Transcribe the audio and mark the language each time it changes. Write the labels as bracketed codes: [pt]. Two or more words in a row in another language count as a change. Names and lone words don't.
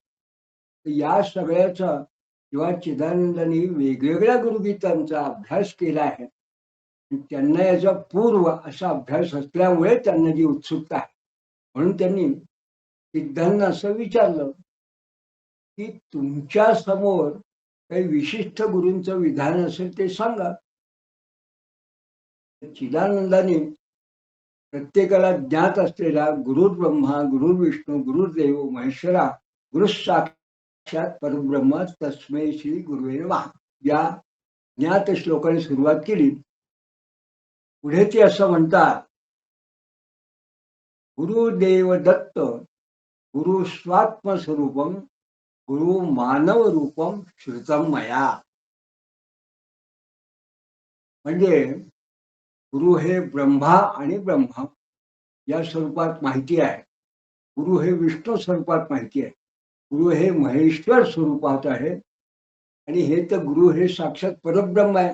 [mr] तर या सगळ्याचा जेव्हा चिदानंदांनी वेगवेगळ्या गुरुगीतांचा अभ्यास केला आहे त्यांना याचा पूर्व असा अभ्यास असल्यामुळे त्यांना जी उत्सुकता आहे, म्हणून त्यांनी सिद्धांना असं विचारलं की तुमच्या समोर काही विशिष्ट गुरूंचं विधान असेल ते सांगा. चिदानंदाने प्रत्येकाला ज्ञात असलेला [sa] गुरु ब्रह्मा, गुरु विष्णू, गुरुदेव महेश्वरा, गुरु साक्षात परब्रह्म तस्मै श्री गुरुवे नमः [mr] या ज्ञात श्लोकाने सुरुवात केली. पुढे ते असं म्हणतात, [sa] गुरुदेव दत्त गुरु स्वात्मस्वरूपम गुरु मानव रूपम श्रुतम मया. [mr] म्हणजे गुरु हे ब्रह्मा आणि ब्रह्म या स्वरूपात माहिती आहे. गुरु हे विष्णू स्वरूपात माहिती आहे. गुरु हे महेश्वर स्वरूपात आहे. आणि हे तर गुरु हे साक्षात परब्रह्म आहे.